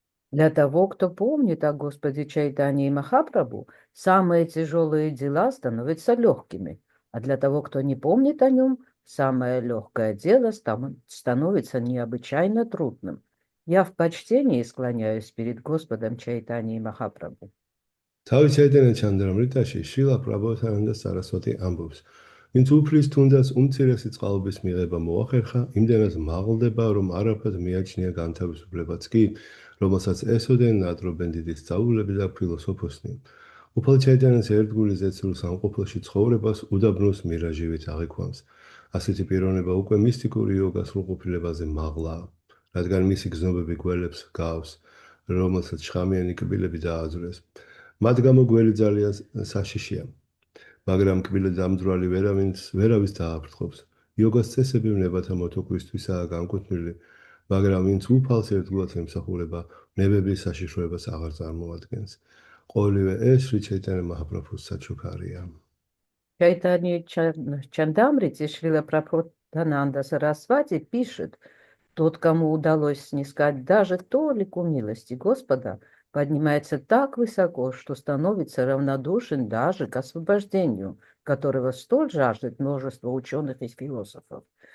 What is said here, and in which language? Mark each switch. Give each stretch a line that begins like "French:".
Russian: Для того, кто помнит о Господе Чайтанье и Махапрабху, самые тяжелые дела становятся легкими, а для того, кто не помнит о нем, самое легкое дело становится необычайно трудным. Я в почтении склоняюсь перед Господом Чайтаньей и Махапрабху.
Georgian: თავის ჩაიტანია ჩანდრამრიტაში შრილა პრაბჰუთანანდა სარასვატი ამბობს ვინც უფლის თუნდაც უმცირესი წყალობის მიღება მოახერხა იმდენად მაღლდება რომ არაფრად მიაჩნია განთავისუფლებაც კი რომელსაც ესოდენ ნადრობენ დიდი სწავლულები და ფილოსოფოსნი უფალ ჩაიტანიას ერთგული ზეცრულ სამყოფელში ცხოვრებას უდაბნოს მირაჟივით აღიქვამს ასეთი პიროვნება უკვე მისტიკური იოგას სრულყოფილებაზე მაღლაა რადგან მისი გზნობები გველებს გავს რომელსაც შხამიანი კბილები დააძვრეს მათ გამო გველი ძალიან საშიშია მაგრამ კბილად დამძვრალი ვერავის დააფრთხობს იოგას წესები ვნებათა მოთოქვისთვისაა განკუთვნილი მაგრამ ვინც უფალს ერთგულად ემსახურება ნებების საშიშროებას აღარ წარმოადგენს ყოველივე ეს შრი ჩაიტანია მაჰაპრაბჰუს საჩუქარია
Russian: Чайтанья Чандамрити Шрила Прабхутананда Сарасвати пишет: тот, кому удалось снискать даже толику милости Господа, поднимается так высоко, что становится равнодушен даже к освобождению, которого столь жаждет множество ученых и философов.